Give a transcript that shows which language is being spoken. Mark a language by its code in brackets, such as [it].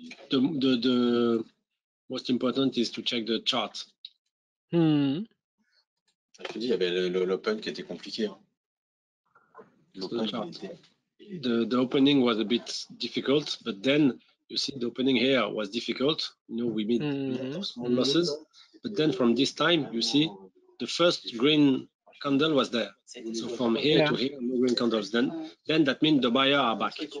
[en] The most important is to check the chart. [fr] Je te dis, il y avait l'open qui était compliqué. [en] The opening was a bit difficult, but then you see the opening here was difficult. You know, we made a lot of small losses, but then from this time, you see the first green candle was there. So from here to here, no green candles. Then that means the buyer are back.